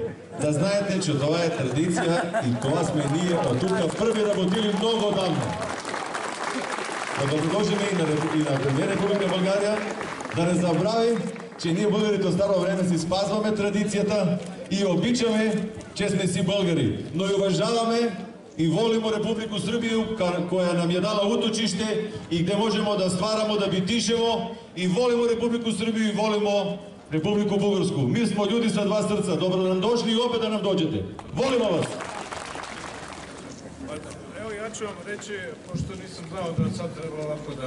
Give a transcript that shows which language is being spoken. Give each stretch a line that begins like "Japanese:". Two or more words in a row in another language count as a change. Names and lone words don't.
Bulgarian: Да знаете, че това е традиция и това сме ние от тук първи работили много отдавна. Да добродошли и на премиер Република България, да не забравим, че ние българите от старо време си спазваме традицията и обичаме, че сме си българи. Но и уважаваме
Serbian: и волимо Републику Србiju, koja nam je dala utočište i gde možemo da stvaramo, da bitišemo i volimo Republiku Srbiju i volimo Republiku Bugarsku. Mi smo ljudi sa dva srca. Dobro nam došli i opet da nam dođete. Volimo vas! Evo ja ću vam reći, pošto nisam znao da sad treba ovako da...